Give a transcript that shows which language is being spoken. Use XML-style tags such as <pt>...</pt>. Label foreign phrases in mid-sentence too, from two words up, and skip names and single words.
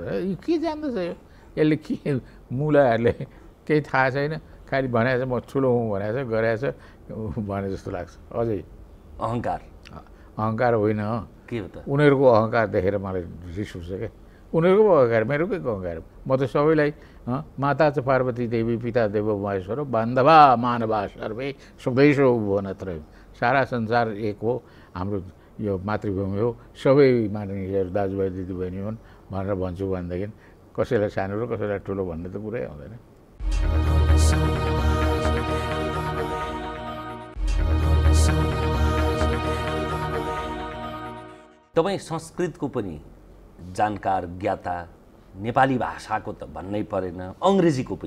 <ne>यो के जान्दछ यो, यसले के मुलाहरूले केही थाहा छैन, खालि भनेको छ म ठुलो हुँ भनेको छ, गरेको छ भने जस्तो लाग्छ। अझै अहङ्कार, अहङ्कार होइन के हो त? उनीहरूको अहङ्कार देखेर मलाई रिस उठ्छ क्या। उनीहरूको अहङ्कार, मेरो के अहङ्कार? म त सबैलाई</ne> <sa>माता च पार्वती देवी पिता देव महेश्वर बान्धवा मानवा सर्वे स्वदेशो भुवनत्रयम्,</sa> <ne>सारा संसार एक हो, हाम्रो यो मातृभूमि हो, सबै माननीयहरू दाजुभाइ दिदीबहिनी हुन् भनेर भन्छु। भनेदेखि कसैलाई सानो र कसैलाई ठुलो भन्ने त कुरै आउँदैन। तपाईँ संस्कृतको पनि जानकार ज्ञाता, नेपाली भाषाको त भन्नै परेन, अङ्ग्रेजीको पनि?</ne>